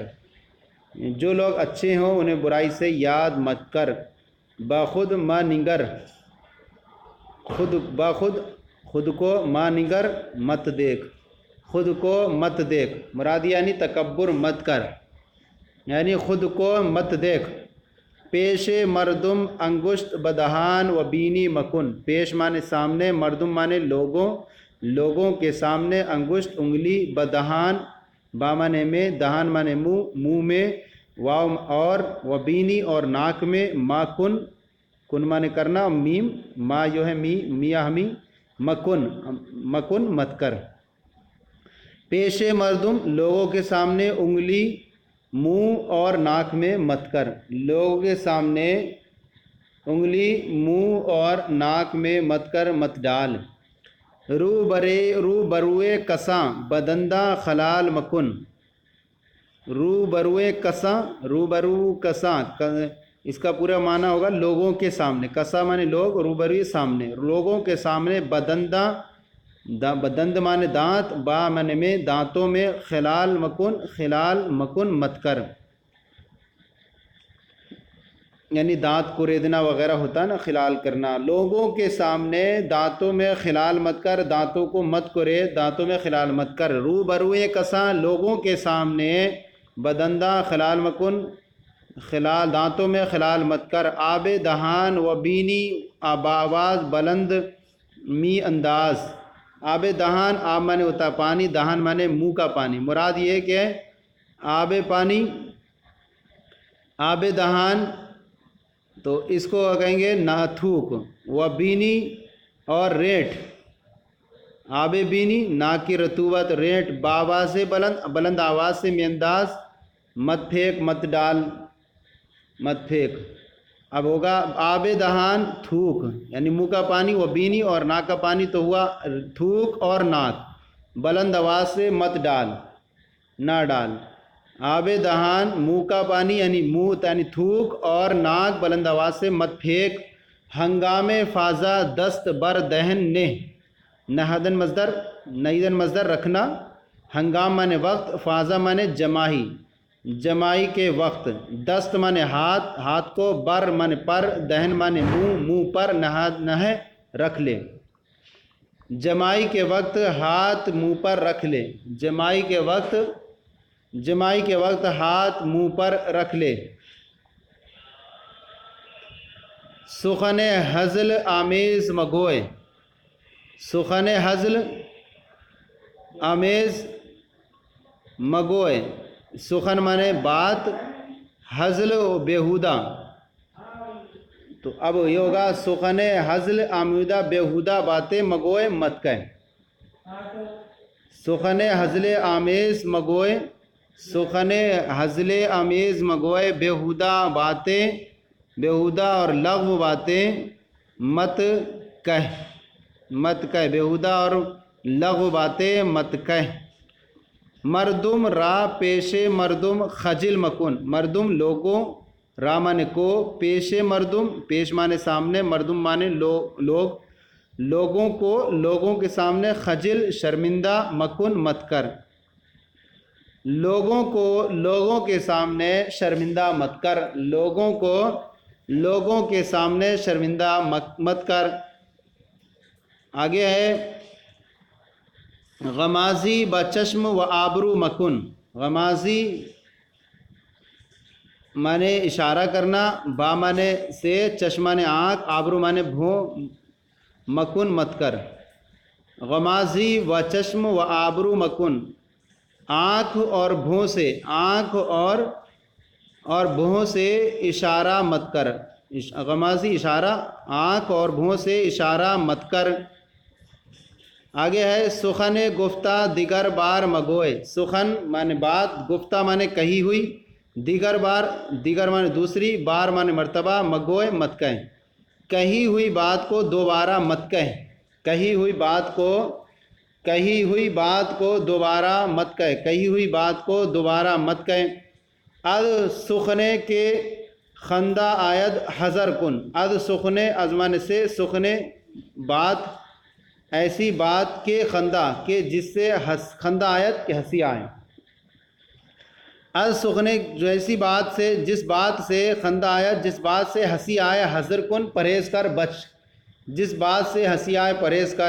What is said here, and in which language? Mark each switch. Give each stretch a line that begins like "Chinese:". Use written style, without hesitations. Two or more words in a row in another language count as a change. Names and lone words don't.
Urdu: جو لوگ اچھے ہوں انہیں برائی سے یاد مت کر۔
Persian: بخود ما نگر،
Urdu: خود کو
Persian: ما نگر
Urdu: مت دیکھ، خود کو مت دیکھ مراد یعنی تکبر مت کر، یعنی خود کو مت دیکھ۔
Persian: پیش مردم انگشت بدہان و بینی مکن،
Urdu: پیش مانے سامنے، مردم مانے لوگوں کے سامنے، انگشت انگلی، بدہان با مانے میں، دہان مانے منہ میں، واو اور وبینی اور ناک میں،
Persian: ما کن
Urdu: مانے کرنا، میم ما جو ہے میاں ہمی، مکن مت کر۔
Persian: پیش مردم
Urdu: لوگوں کے سامنے انگلی منہ اور ناک میں مت کر، لوگوں کے سامنے انگلی منہ اور ناک میں مت کر، مت ڈال۔
Persian: رو بروئے کساں بدندہ خلال مکن، رو بروئے کساں
Urdu: اس کا پورا معنی ہوگا لوگوں کے سامنے، کساں مانے لوگ، روبروئے سامنے، لوگوں کے سامنے، بدند مانے دانت، با مانے میں دانتوں میں،
Persian: خلال مکن
Urdu: مت کر، یعنی دانت کوریدنا وغیرہ ہوتا ہے نا، خلال کرنا۔ لوگوں کے سامنے دانتوں میں خلال مت کر، دانتوں کو مت کرید، دانتوں میں خلال مت کر۔
Persian: رو بروئے کساں
Urdu: لوگوں کے سامنے،
Persian: بدندہ خلال مکن
Urdu: دانتوں میں خلال مت کر۔
Persian: آب دہان و بینی بآواز بلند می انداز، آب دہان
Urdu: آب مانے ہوتا ہے پانی، دہان مانے منہ کا پانی، مراد یہ کہ
Persian: آب دہان
Urdu: تو اس کو کہیں گے ناتھوک،
Persian: و بینی
Urdu: اور ریٹ،
Persian: آب بینی
Urdu: ناک کی رطوبت، ریٹ
Persian: بآواز بلند
Urdu: آواز سے، میں انداز مت پھینک، مت ڈال، مت پھینک۔ اب ہوگا
Persian: آب دہان
Urdu: تھوک یعنی منہ کا پانی،
Persian: و بینی
Urdu: اور ناک کا پانی تو ہوا تھوک اور ناک، بلند آواز سے مت ڈال، نہ ڈال۔
Persian: آب دہان
Urdu: منہ کا پانی یعنی منہ یعنی تھوک اور ناک بلند آواز سے مت پھینک۔
Persian: ہنگام فاضا دست بر دہن نے،
Urdu: نہدن مصدر رکھنا، ہنگام مانے وقت، فاضا مانے جمائی کے وقت، دست مانے ہاتھ کو، بر مانے پر، دہن مانے منہ پر نہ رکھ لے، جمائی کے وقت ہاتھ منہ پر رکھ لے، جمائی کے وقت ہاتھ منہ پر رکھ لے۔
Persian: سخن ہزل آمیز مگوئے، سخن ہزل آمیز مگوئے،
Urdu: سخن مانے بات، ہزل بیہودہ، تو اب یہ ہوگا
Persian: سخن ہزل آمیدہ
Urdu: بیہودہ باتیں مگوئے مت کہیں۔
Persian: سخن ہزل آمیز مگوئے، سخن ہزل آمیز مگوئے،
Urdu: بیہودہ باتیں، بیہودہ اور لغو باتیں مت کہہ، بیہودہ اور لغو باتیں مت کہہ۔
Persian: مردم را پیش مردم خجل مکن،
Urdu: مردم لوگوں، را مانے کو،
Persian: پیش مردم
Urdu: پیش مانے سامنے، مردم مانے لوگوں کو، لوگوں کے سامنے، خجل شرمندہ، مکن مت کر، لوگوں کو لوگوں کے سامنے شرمندہ مت کر، لوگوں کے سامنے شرمندہ مت کر۔ آگے ہے
Persian: غمازی بچشم و آبرو مکن،
Urdu: غمازی مانے اشارہ کرنا، با مانے سے، چشم مانے آنکھ، آبرو مانے بھوں، مکن مت کر۔
Persian: غمازی و چشم و آبرو مکن،
Urdu: آنکھ اور بھوں سے، آنکھ اور بھوں سے اشارہ مت کر، غمازی اشارہ، آنکھ اور بھوں سے اشارہ مت کر۔ آگے ہے
Persian: سخن گفتہ دیگر بار مگوئے،
Urdu: سخن مانے بات، گفتہ مانے کہی ہوئی،
Persian: دیگر بار،
Urdu: دیگر مانے دوسری، بار مانے مرتبہ، مگوئے مت کہیں، کہی ہوئی بات کو دوبارہ مت کہیں، کہی ہوئی بات کو، کہی ہوئی بات کو دوبارہ مت کہیں، کہی ہوئی بات کو دوبارہ مت کہیں۔
Persian: اد سخنے کے خندہ آید حذر کن، اد سخنے
Urdu: ازمان سے، سخنے بات، ایسی بات کے خندہ کہ جس سے
Persian: خندہ آیت
Urdu: کہ ہنسی آئے،
Persian: از سخنے
Urdu: جو ایسی بات سے، جس بات سے
Persian: خندہ آیت،
Urdu: جس بات سے ہنسی آئے،
Persian: حذر کن
Urdu: پرہیز کر، بچ، جس بات سے ہنسی آئے پرہیز کر۔